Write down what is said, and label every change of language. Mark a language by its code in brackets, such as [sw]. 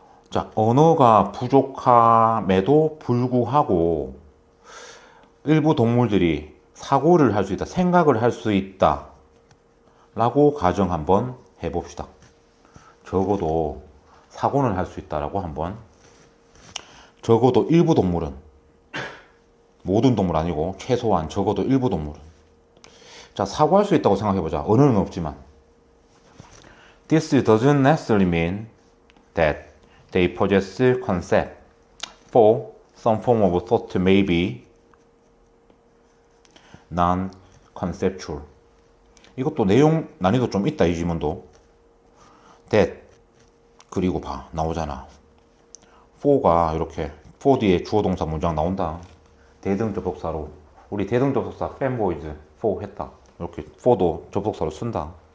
[ko] 자, 언어가 부족함에도 불구하고 일부 동물들이 사고를 할 수 있다, 생각을 할 수 있다 라고 가정 한번 해봅시다. 적어도 사고는 할 수 있다라고 한번. 적어도 일부 동물은, 모든 동물 아니고 최소한 적어도 일부 동물은. 자, 사고할 수 있다고 생각해보자. 언어는 없지만. [en] This doesn't necessarily mean that they possess concept for some form of thought may be non-conceptual. [ko] 이것도 내용 난이도 좀 있다, 이 지문도. that, 그리고 봐, 나오잖아. for가 이렇게, for 뒤에 주어 동사 문장 나온다. 대등 접속사로. 우리 대등 접속사 fanboys, for 했다. 이렇게 for도 접속사로 쓴다.